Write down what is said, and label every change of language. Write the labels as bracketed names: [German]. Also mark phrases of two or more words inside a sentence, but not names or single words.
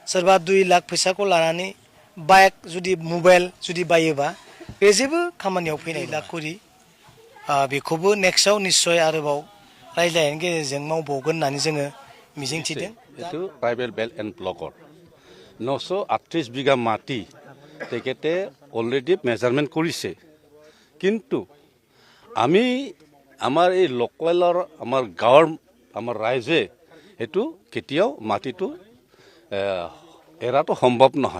[Bodo] सोरबा 2 लाख फैसाखौ लानानै बाइक जुदि मबाइल जुदि बायोबा बे जेबो खामानियाव फैनाय लाख करि बेखौबो नेक्स्टआव निश्चय आरोबाव रायज्लायनायनि गेजेरजों मावबावगोन होननानै जोङो मिजिंथिदों। [Assamese] এইটো [English] tribal belt and block [Assamese] 938 বিঘা মাটি তেখেতে [English] already measurement [Assamese] কৰিছে, কিন্তু আমি আমাৰ এই লোকেলৰ আমাৰ গাঁৱৰ আমাৰ ৰাইজে সেইটো কেতিয়াও মাটিটো এৰাটো সম্ভৱ নহয়।